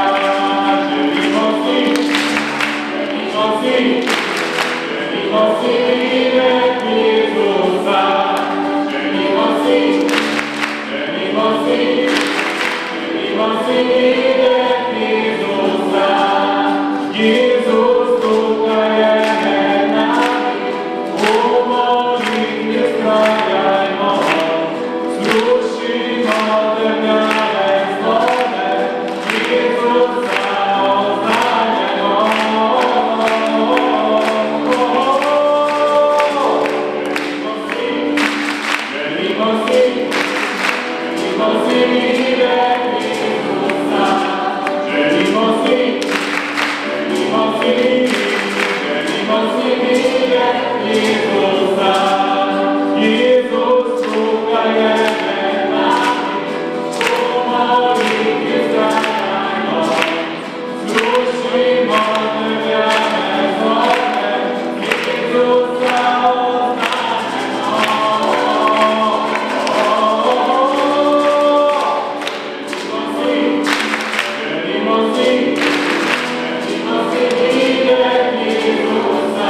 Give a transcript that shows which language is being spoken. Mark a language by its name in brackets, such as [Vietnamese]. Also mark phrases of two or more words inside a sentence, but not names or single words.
[Croatian] Želimo si, želimo si, želimo si vidjeti Isusa. Želimo si, želimo si, želimo si vidjeti Isusa. [Slovenian] Isus tukaj je med nami, v molitvi vztrajajmo, slušimo trnjave zvone, Isusa oznanjajmo. [Croatian] Želimo si, želimo si vidjeti Isusa. Želimo si, želimo si, želimo si vidjeti Isusa. [Slovenian] Isus tukaj je med nami, v molitvi vztrajajmo, slušimo trnjave zvone, [Croatian] Isusa Želimo si, želimo si vidjeti Isusa.